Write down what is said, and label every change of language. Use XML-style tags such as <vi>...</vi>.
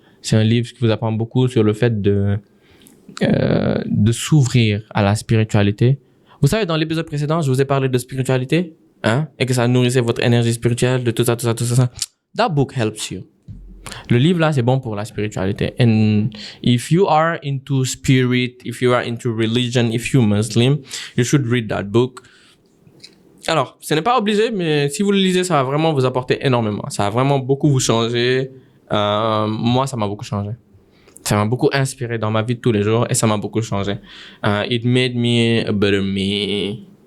<fr>C'est un livre qui vous apprend beaucoup sur le fait de s'ouvrir à la spiritualité. Vous savez, dans l'épisode précédent, je vous ai parlé de spiritualité, et que ça nourrissait votre énergie spirituelle, de tout ça.</fr> <en>That book helps you.</en> <fr>Le livre là, c'est bon pour la spiritualité.</fr> <en>And if you are into spirit, if you are into religion, if you're Muslim, you should read that book.</en> <fr>Alors, ce n'est pas obligé, mais si vous le lisez, ça va vraiment vous apporter énormément. Ça va vraiment beaucoup vous changer. Moi, ça m'a beaucoup changé. Ça m'a beaucoup inspiré dans ma vie de tous les jours et ça m'a beaucoup changé.</fr> <en>It made me a better me.</en>